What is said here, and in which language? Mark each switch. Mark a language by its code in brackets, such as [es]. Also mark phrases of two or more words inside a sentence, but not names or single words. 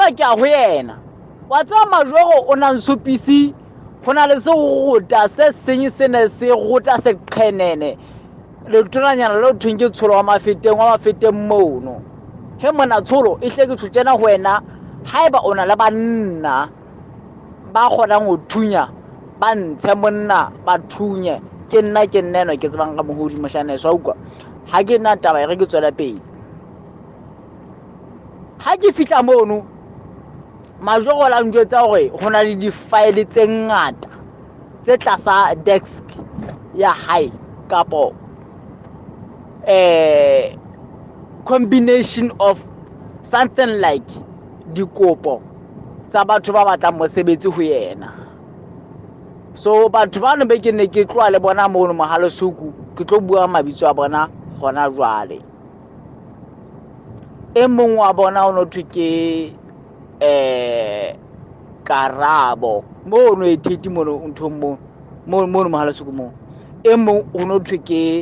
[st] ba ke a ho yena wa tsa majogo o nang supisi hona le se rota se senye sene se rota se qhenene le tonanyana le thweng ke tsholo wa mafeteng mono he mona tsholo e hle ke tshotjena ho wena haeba ona le banna ba kgonang ho thunya ba ntshe monna ba thunye ke nna ke nneno ke Tsebang Ramoholi moshane swa utlwa ha ke nna taba e re ke tswela pele ha ke fihla mono majogo la njwetsa hore ho na le di-file tse ngata tse tlasa desk ya hae kapo [en] combination of something like [st] dikopo tsa batho ba batlang mosebetsi ho yena so batho ba be ke ne ke tloa le bona mono Mahalosuku ke tlo bua mabitso a bona gona jwale e mong wa bona o no thwe ke Karabo mono e theti mono ntho mono Mahalosuku mo e mong o no thwe ke